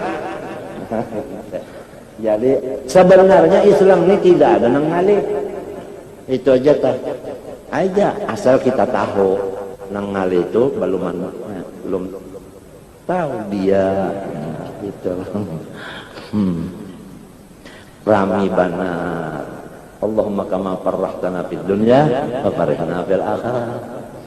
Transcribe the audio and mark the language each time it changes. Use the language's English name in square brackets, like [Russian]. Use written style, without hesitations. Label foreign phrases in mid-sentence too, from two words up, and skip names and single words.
[Banjar] Jadi sebenarnya Islam ini tidak ada nang ngalih. Itu aja tah. Aja asal kita tahu nang ngalih itu belum tahu dia gitu. Rami banar [Arabic] اللهم كما فرحتنا في الدنيا وفرحنا في الآخرة.